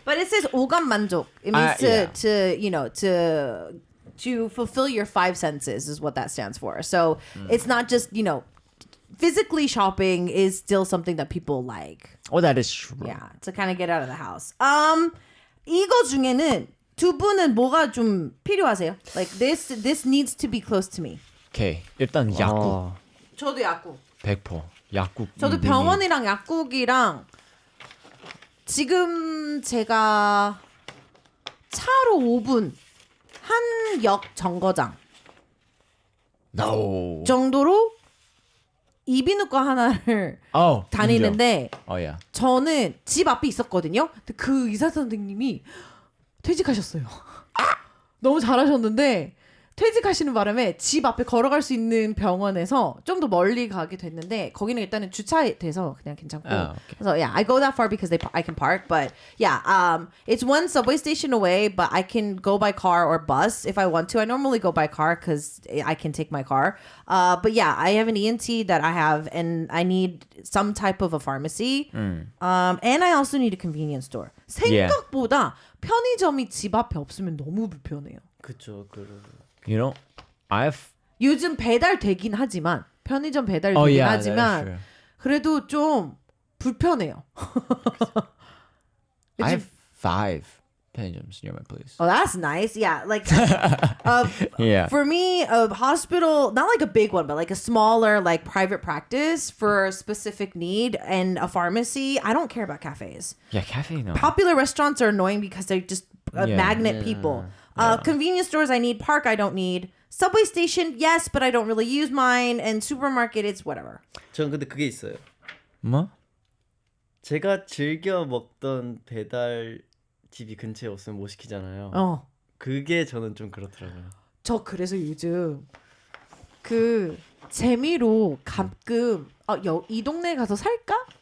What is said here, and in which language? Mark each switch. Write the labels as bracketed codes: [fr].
[en] But it says 오감 만족. It means to you know to fulfill your five senses is what that stands for. So it's not just physically shopping is still something that people like. oh that is true. Yeah, to kind of get out of the house. [ko] 이거 중에는 두 분은 뭐가 좀 필요하세요? [en] Like this needs to be close to me. [ko] Okay, 일단 약국 아, 저도 약국. 100% 약국. 저도 병원이랑 약국이랑 지금 제가 차로 5분 한 역 정거장 [en] No. [ko] 정도로 이비인후과 하나를 [en] Oh, [ko] 다니는데 [en] Oh yeah. [ko] 저는 집 앞에 있었거든요. 근데 그 의사 선생님이 퇴직하셨어요. 너무 잘하셨는데 퇴직하시는 바람에 집 앞에 걸어갈 수 있는 병원에서 좀 더 멀리 가게 됐는데 거기는 일단은 주차돼서 그냥 괜찮고. [en] Oh, okay. [ko] 그래서 [en] yeah, I go that far because I can park. But yeah, it's one subway station away, but I can go by car or bus if I want to. I normally go by car because I can take my car. But yeah, I have an ENT that I have, and I need some type of a pharmacy. And I also need a convenience store. Yeah. [ko] 생각보다 편의점이 집 앞에 없으면 너무 불편해요. 그쵸. [en] You know, I've [ko] 요즘 배달 되긴 하지만 편의점 배달이 [en] Oh [ko] 되긴 [en] yeah, that is [ko] 하지만 [en] true. [ko] 그래도 좀 불편해요. [en] I have 5 편의점's near my place. Oh, that's nice. Yeah, like Yeah. for me, a hospital, not like a big one, but like a smaller, like private practice for a specific need, and a pharmacy. I don't care about cafes. Yeah, cafe no. Popular restaurants are annoying because they're just Yeah. magnet people. Convenience stores, I need. Park, I don't need. Subway station, yes, but I don't really use mine. And supermarket, it's whatever. [ko] 전 근데 그게 있어요. 뭐? 제가 즐겨 먹던 배달 집이 근처에 없으면 못 시키잖아요. 그게 저는 좀 그렇더라고요. 저 그래서 요즘 그 재미로 가끔 이 동네 가서 살까?